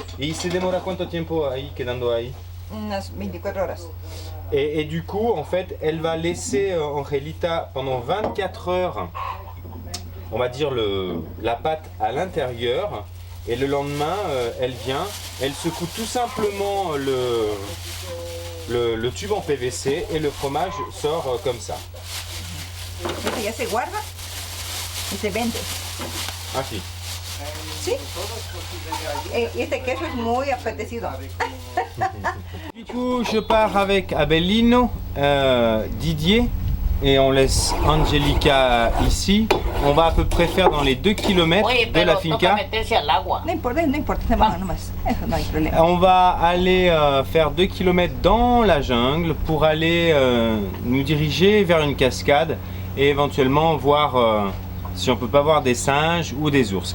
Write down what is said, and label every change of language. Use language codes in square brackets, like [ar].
[es] ¿Y se demora cuánto tiempo ahí, quedando ahí? Unas 24 horas. [fr] Et du coup, en fait, elle va laisser Angelita pendant 24 heures, on va dire, la pâte à l'intérieur. Et le lendemain, elle vient, elle secoue tout simplement le tube en PVC et le fromage sort comme ça. [es] Esto ya se guarda y se vende. Así. Sí. Y este queso es muy apetecido. [fr] Du coup, je pars avec Abelino, Didier, et on laisse Angelica ici. On va à peu près faire dans les 2 km [es] Oye, [fr] de [es] pero [fr] la [es] toca [fr] finca. [es] meterse al agua. No importa, se manga nomás. Eso no hay problema. [fr] On va aller faire 2 km dans la jungle pour aller nous diriger vers une cascade et éventuellement voir si on peut pas voir des singes ou des ours.